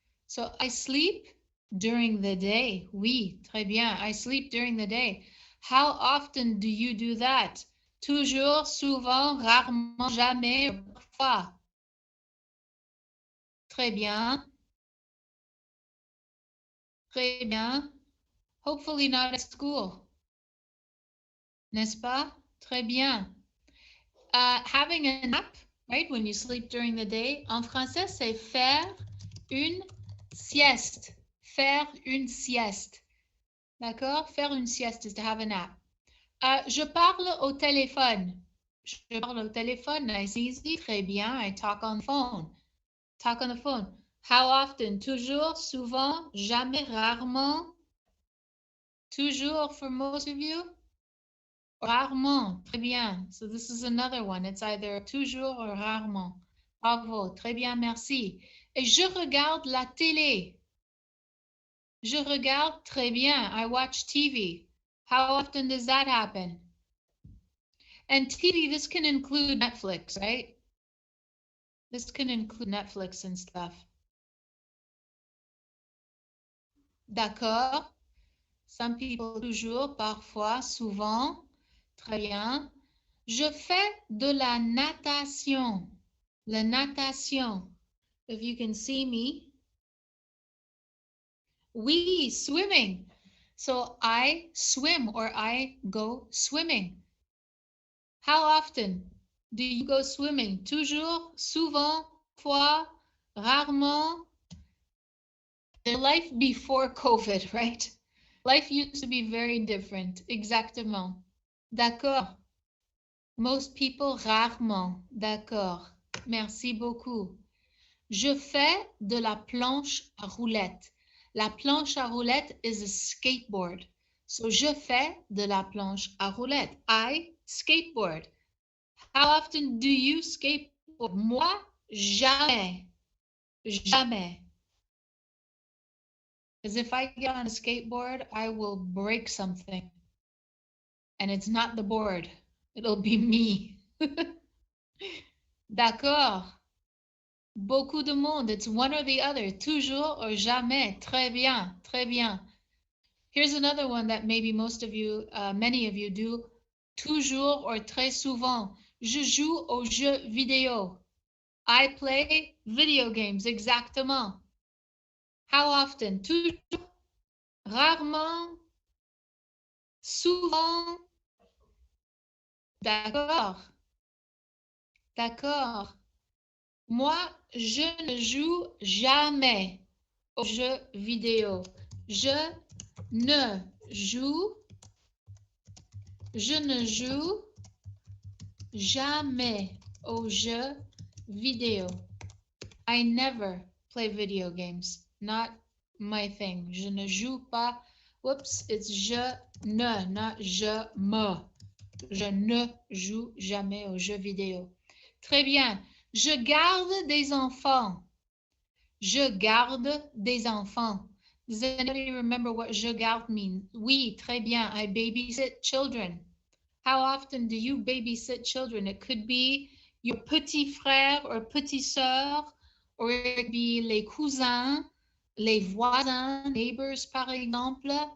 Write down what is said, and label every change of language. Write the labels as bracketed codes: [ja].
[en] So I sleep during the day. [fr] Oui, très bien. [en] I sleep during the day. How often do you do that? [fr] Toujours, souvent, rarement, jamais, parfois. Très bien. Très bien. [en] Hopefully not at school. [fr] N'est-ce pas? Très bien. [en] Having a nap, right? When you sleep during the day. [fr] En français, c'est faire une sieste. Faire une sieste. D'accord? Faire une sieste [en] is to have a nap. [fr] Je parle au téléphone. Je parle au téléphone. [en] Nice, easy. [fr] Très bien. [en] I talk on the phone. Talk on the phone. How often? [fr] Toujours, souvent, jamais, rarement. [en] Toujours for most of you. [fr] Rarement. Très bien. [en] So this is another one. It's either toujours or rarement. Bravo. [fr] Très bien, merci. Et je regarde la télé. Je regarde très bien. [en] I watch TV. How often does that happen? And TV, this can include Netflix, right? This can include Netflix and stuff. [fr] D'accord. [en] Some people [fr] toujours, parfois, souvent. Très bien. Je fais de la natation. La natation. [en] If you can see me. Oui, swimming. So I swim or I go swimming. How often do you go swimming? [fr] Toujours, souvent, fois, rarement. [en] The life before COVID, right? Life used to be very different. [fr] Exactement. D'accord. Most people, rarement. D'accord. Merci beaucoup. Je fais de la planche à roulettes. La planche à roulettes [en] is a skateboard. [fr] So, je fais de la planche à roulettes. [en] I skateboard. How often do you skateboard? [fr] Moi, jamais. Jamais. [en] Because if I get on a skateboard, I will break something. And it's not the board. It'll be me. [fr] D'accord. Beaucoup de monde. [en] It's one or the other. Toujours or jamais. [fr] Très bien. Très bien. [en] Here's another one that maybe most of you, many of you do. [fr] Toujours or très souvent. Je joue aux jeux vidéo. [en] I play video games. [fr] Exactement. [en] How often? [fr] Toujours, rarement, souvent. D'accord. D'accord. Moi, je ne joue jamais aux jeux vidéo. Je ne joue, je ne joue jamais aux jeux vidéo. [en] I never play video games. Not my thing. [fr] Je ne joue pas. [en] Whoops, it's je ne, not je me. [fr] Je ne joue jamais aux jeux vidéo. Très bien. Je garde des enfants. Je garde des enfants. [en] Does anybody remember what je garde means? [fr] Oui, très bien. [en] I babysit children. How often do you babysit children? It could be your petit frère or petite sœur, or it could be [fr] les cousins, les voisins, [en] neighbors, par exemple.